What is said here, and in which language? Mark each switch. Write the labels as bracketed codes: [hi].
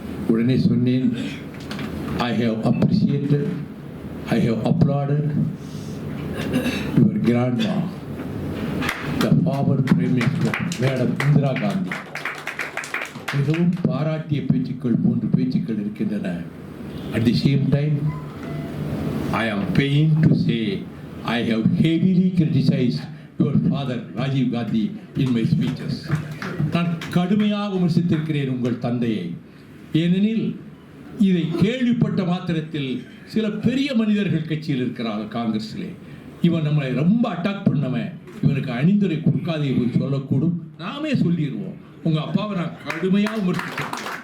[ta] உடனே சொன்னேன், [en] I have appreciated, I have applauded your grandma, the former Prime Minister, Madam Indira Gandhi. [ta] மிகவும் பாராட்டிய பேச்சுக்கள் 3 பேச்சுக்கள் இருக்கின்றன. [en] At the same time, I am pained to say I have heavily criticized your father Rajiv Gandhi in my speeches. [ta] நான் கடுமையாக விமர்சித்திருக்கிறேன் உங்கள் தந்தையை. ஏனெனில் இதை கேள்விப்பட்ட மாத்திரத்தில் சில பெரிய மனிதர்கள் கட்சியில் இருக்கிறார்கள் காங்கிரஸிலே. இவன் நம்மளை ரொம்ப அட்டாக் பண்ணவன், இவனுக்கு அணிந்துரை கொடுக்காதே போய் சொல்லக்கூடும். நாமே சொல்லிடுவோம், உங்கள் அப்பாவை நான் கடுமையாக விமர்சித்திருக்கேன்.